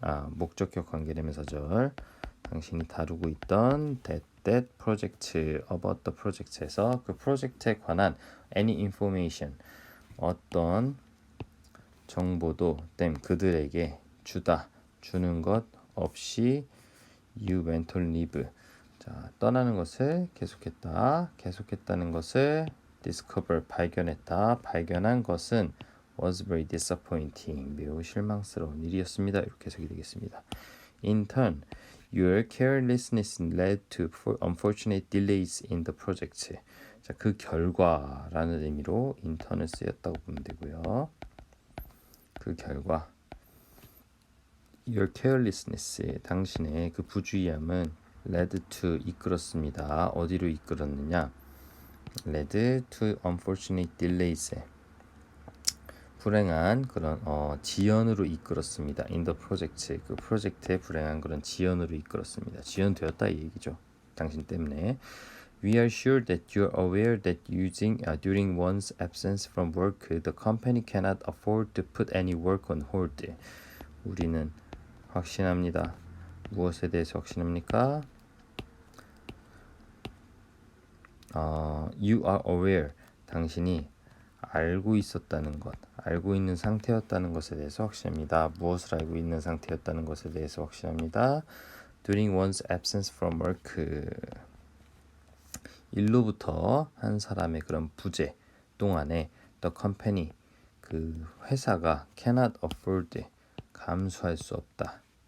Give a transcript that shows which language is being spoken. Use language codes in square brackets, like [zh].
[ko] 목적격 관계대명사절 당신이 다루고 있던 [en] that project about the project [ko] 에서 그 프로젝트에 관한 [en] any information [ko] 어떤 정보도 [en] them [ko] 그들에게 주는 것 없이 [en] you went on leave [ko] 자 떠나는 것을 계속했다는 것을 [en] discover [ko] 발견한 것은 [en] was very disappointing [ko] 매우 실망스러운 일이었습니다. 이렇게 해석이 되겠습니다. [en] In turn, your carelessness led to unfortunate delays in the project. [ko] 자, 그 결과라는 의미로 in turn은 쓰였다고 보면 되고요. 그 결과 [en] your carelessness [ko] 당신의 그 부주의함은 [en] led to [ko] 이끌었습니다. 어디로 이끌었느냐? [en] led to unfortunate delays [ko] 불행한 그런 지연으로 이끌었습니다. [en] in the project [ko] 그 프로젝트에 불행한 그런 지연으로 이끌었습니다. 지연되었다 이 얘기죠. 당신 때문에. [en] We are sure that you are aware that during one's absence from work, the company cannot afford to put any work on hold. [ko] 우리는 확신합니다. 무엇에 대해서 확신합니까? [en] You are aware. [ko] 당신이 알고 있었다는 것, 알고 있는 상태였다는 것에 대해서 확신합니다. 무엇을 알고 있는 상태였다는 것에 대해서 확신합니다. [en] During one's absence from work. [ko] 일로부터 한 사람의 그런 부재 동안에 [en] the company, [ko] 그 회사가 [en] cannot afford, [ko] 감수할 수 없다.